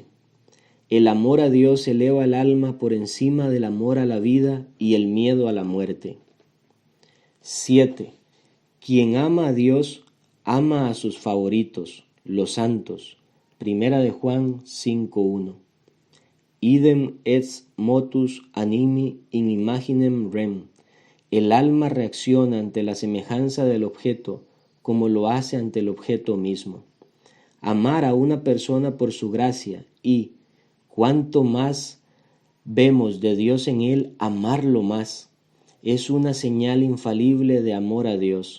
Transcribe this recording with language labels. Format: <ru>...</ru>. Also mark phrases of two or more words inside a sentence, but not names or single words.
<es>El amor a Dios eleva el alma por encima del amor a la vida y el miedo a la muerte. 7. Quien ama a Dios, ama a sus favoritos, los santos. Primera de Juan 5:1.</es> <la>Idem est motus animi in imaginem rem.</la> <es>El alma reacciona ante la semejanza del objeto como lo hace ante el objeto mismo. Amar a una persona por su gracia y, cuanto más vemos de Dios en él, amarlo más, es una señal infalible de amor a Dios.</es>